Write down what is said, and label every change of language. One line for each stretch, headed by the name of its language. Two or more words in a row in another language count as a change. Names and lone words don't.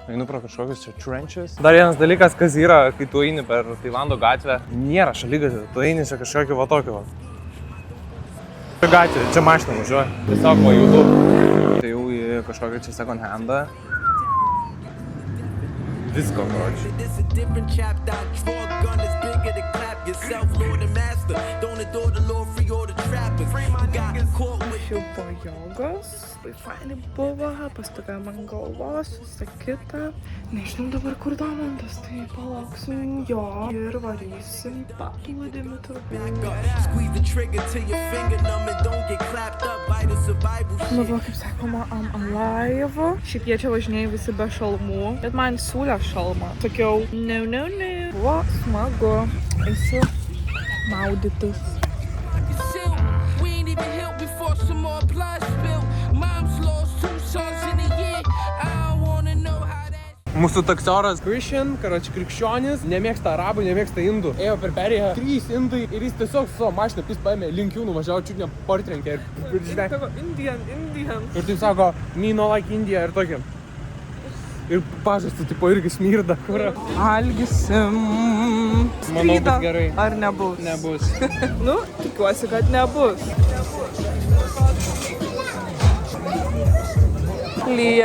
Lithuanian: Einu pro kažkokius čia trenches. Dar vienas dalykas, kas yra, kai tu eini per Tailando gatvę, nėra šaligatvė. Tu eini čia kažkokį va tokį va. Čia gatvė, čia mašina važiuoja. Tiesiog va judu. Tai jau į kažkokį čia
English: second handą.
Lithuanian: Visko, korčiai.
English: This a different chapter. I draw a gun that's bigger to clap yourself, Lord and Master. Don't adore the Lord, free all the trappers. Got caught with
Lithuanian: Aš jau po jogos, tai fainai buvo, pastovėjom ant galvos, visą kitą. Nežinau dabar, kur Domantas, tai palauksim jo ir varysim paplūdimį turbūt.
English: squeeze the trigger till your finger numb and don't get clapped up by the survival shit.
Lithuanian: Labiau, kaip sakoma,
English: I'm alive.
Lithuanian: Šiaip jie čia važinėjai visi be šalmų, bet man siūlė šalmą. Sakiau, ne. Buvo smagu. Eisiu maudytis.
English: Silk, we ain't even healed before some more blood spilled. Mom's lost 2 sons in a year. I don't wanna know how that.
Lithuanian: Mūsų taksioras Christian, karoči krikščionis, nemėgsta arabų, nemėgsta indų. Ėjo per perėją 3 indai ir jis tiesiog su savo mašina paėmė link jų nuvažiavo, čiut nepartrenkė ir žinai. Indian. Ir taip sako,
English: me no like India
Lithuanian: ir tokia. Ir pažastų tipo irgi smirda, kur. Valgysim. Manau, bus gerai. Ar nebus? Nebus. Nu, tikiuosi, kad nebus. Lyja.